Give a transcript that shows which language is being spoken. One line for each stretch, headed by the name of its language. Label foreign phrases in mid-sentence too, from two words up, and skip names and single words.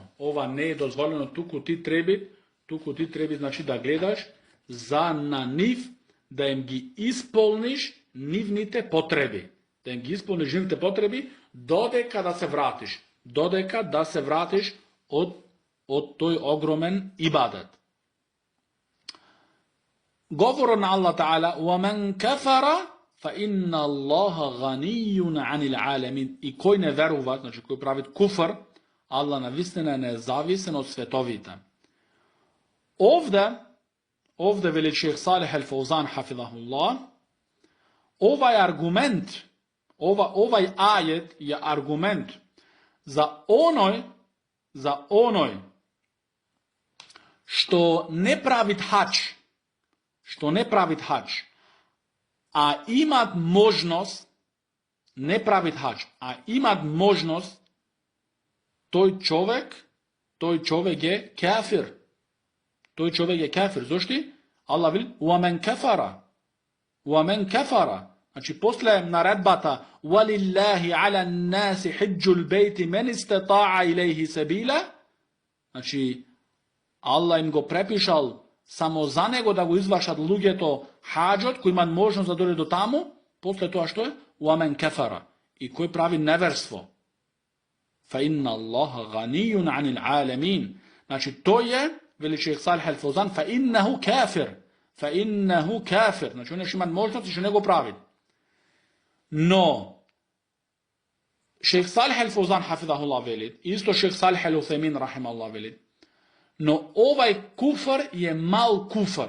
Macedonian: Ова не е дозволено, туку ти треба значи да гледаш за на нив да им ги исполниш нивните потреби. Да им ги исполниш нивните потреби додека да се вратиш. Додека да се вратиш од тој огромен ибадет. Говорот на Аллах Таала:
Arabic: وَمَنْ كَفَرَ فَإِنَّ اللَّهَ غَنِيٌّ عَنِ الْعَالَمِينَ.
Macedonian: И кој не верува, значи кој прави куфр, Аллах навистина е независен од световите. Овде вели шех Салих Ал-Фаузан хафизахуллах, овај аргумент, овај ајет е аргумент за оној што не правит хач, а имат можност, не правит хач, а имат можност, тој човек е кафир. Тој човек е кафир. Зошто? Аллах вели:
Arabic: وَمَنْ كَفَرَ.
Macedonian: Значи, после наредбата
Arabic: وَلِلَّهِ عَلَى النَّاسِ حِجُّ الْبَيْتِ مَنِ اسْتَطَاعَ إِلَيْهِ سَبِيلًا.
Macedonian: Значи, Аллах им го препишал само за него да го извршат луѓето хаџот, кои имат можност да дојде до таму. После тоа што е?
Arabic: وَمَنْ كَفَرَ.
Macedonian: И кој прави неверство.
Arabic: فَإِنَّ اللَّهَ غَنِيٌّ عَنِ الْعَالَمِينَ.
Macedonian: Значи, тој е, вели шех Салих Ал-Фаузан,
Arabic: فَإِنَّهُ كَافِرٌ.
Macedonian: Значи, он има можност и што не го прави. Но шех Салих Ал-Фаузан хафизахуллах вели, исто шех Салих Ал-Уthаймин рахимахуллах вели, но овај куфр е мал куфр.